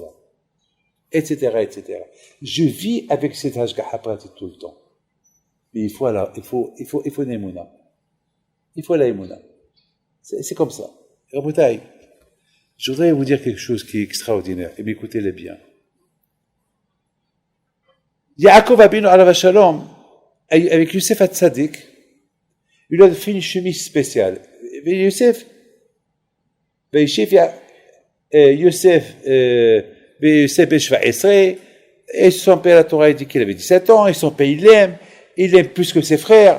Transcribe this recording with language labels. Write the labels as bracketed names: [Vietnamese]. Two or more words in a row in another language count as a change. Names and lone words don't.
[French] Etc., etc. Je vis avec cet [Hebrew] השגחה פרטית [French] tout le temps. Mais il faut la émouna. Il faut la émouna. C'est comme ça. Raboutaï, je voudrais vous dire quelque chose qui est extraordinaire, et m'écoutez-le bien. [Hebrew] יעקב אבינו עליו השלום, [French] avec Youssef Hatzadik, il a fait une chemise spéciale. Et Youssef, [Hebrew] בשבע עשרה, [French] et son père, la Torah, dit qu'il avait 17 ans, et son père, il l'aime plus que ses frères.